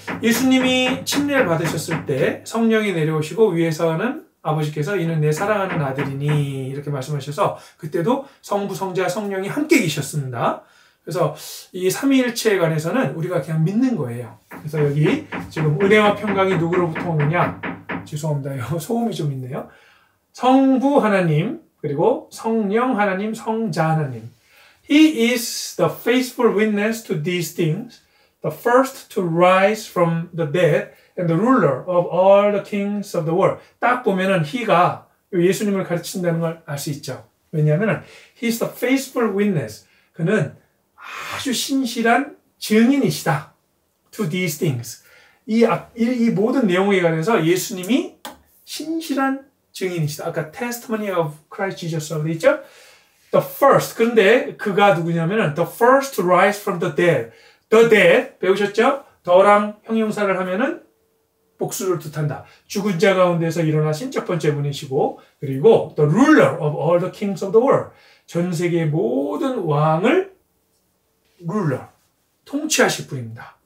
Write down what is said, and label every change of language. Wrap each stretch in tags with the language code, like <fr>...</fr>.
<ko>예수님이 침례를 받으셨을 때 성령이 내려오시고 위에서는 아버지께서 이는 내 사랑하는 아들이니 이렇게 말씀하셔서 그때도 성부, 성자, 성령이 함께 계셨습니다. 그래서 이 삼위일체에 관해서는 우리가 그냥 믿는 거예요. 그래서 여기 지금 은혜와 평강이 누구로부터 오느냐? 죄송합니다. 소음이 좀 있네요. 성부 하나님, 그리고 성령 하나님, 성자 하나님.</ko> <en>He is the faithful witness to these things, the first to rise from the dead, and the ruler of all the kings of the world.</en> <ko>딱 보면은 he가 예수님을 가르친다는 걸 알 수 있죠. 왜냐하면</ko> <en>he is the faithful witness.</en> <ko>그는 아주 신실한 증인이시다.</ko> <en>To these things.</en> <ko>이 모든 내용에 관해서 예수님이 신실한 증인이시다. 아까</ko> <en>testimony of Christ Jesus</en> <ko>라고 되어 있죠?</ko> <en>The first.</en> <ko>그런데 그가 누구냐면은</ko> <en>the first to rise from the dead. The dead.</en> <ko>배우셨죠? 더랑 형용사를 하면은 복수를 뜻한다. 죽은 자 가운데서 일어나신 첫 번째 분이시고, 그리고</ko> <en>the ruler of all the kings of the world.</en> <ko>전 세계의 모든 왕을 ruler, 통치하실 분입니다.</ko>